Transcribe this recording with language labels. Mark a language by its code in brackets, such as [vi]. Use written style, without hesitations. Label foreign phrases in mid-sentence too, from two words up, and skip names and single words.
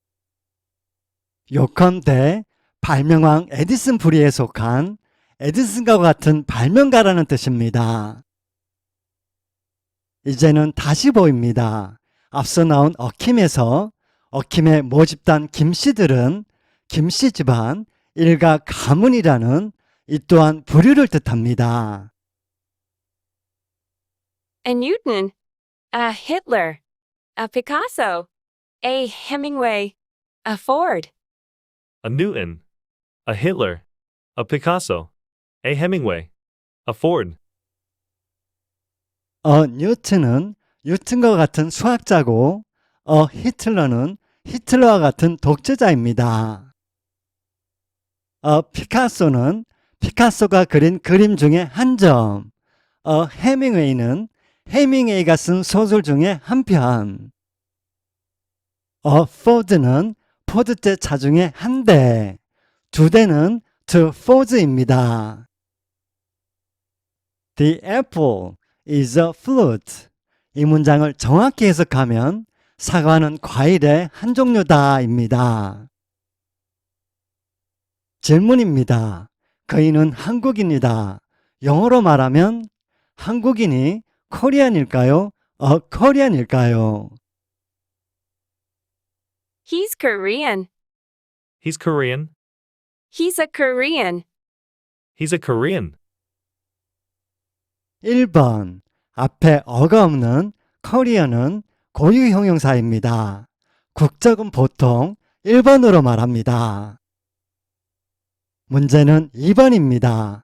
[ko] 요컨대 발명왕 에디슨 부류에 속한 에디슨과 같은 발명가라는 뜻입니다. 이제는 다시 보입니다. 앞서 나온 어킴에서 어킴의 모집단 김씨들은 김씨 집안 일가 가문이라는 이 또한 부류를 뜻합니다. [en] A Newton, a Hitler, a Picasso, a Hemingway, a Ford. A Newton, a Hitler, a Picasso, a Hemingway, a Ford. [ko] 뉴튼은 뉴튼과 같은 수학자고 히틀러는 히틀러와 같은 독재자입니다. 피카소는 피카소가 그린 그림 중에 한 점, 해밍웨이는 해밍웨이가 쓴 소설 중에 한 편, 포드는 포드제 차 중에 한 대, 두 대는 [en] two Fords [ko] 입니다. [en] The apple is a fruit. [ko] 이 문장을 정확히 해석하면 사과는 과일의 한 종류다입니다. 질문입니다. 그이는 한국인이다. 영어로 말하면 한국인이 코리안일까요? 코리안일까요? [en] He's Korean. He's Korean. He's a Korean. He's a Korean. [ko] 1번 앞에 어가 없는 코리안은 고유 형용사입니다. 국적은 보통 1번으로 말합니다. 문제는 2번입니다.